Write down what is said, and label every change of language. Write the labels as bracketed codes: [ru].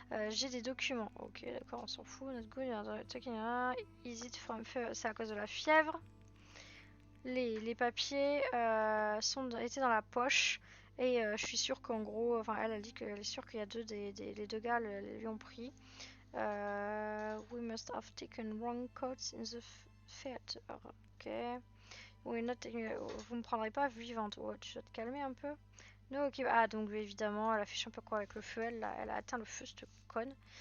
[fr] J'ai des documents. Ok, d'accord, on s'en fout. [en] Not good. Is it from fever? [fr] C'est à cause de la fièvre. Les papiers étaient dans la poche. Et je suis sûre qu'en gros, enfin, elle dit qu'elle est sûre qu'il y a les 2 gars lui ont pris. [en] We must have taken wrong coats in the theater. Ok. We're not taking... [fr] Vous me prendrez pas vivante. Oh, tu dois te calmer un peu. [en] No, ok. [fr] Ah, donc évidemment, elle affiche un peu quoi avec le feu. Elle a atteint le feu, cette conne.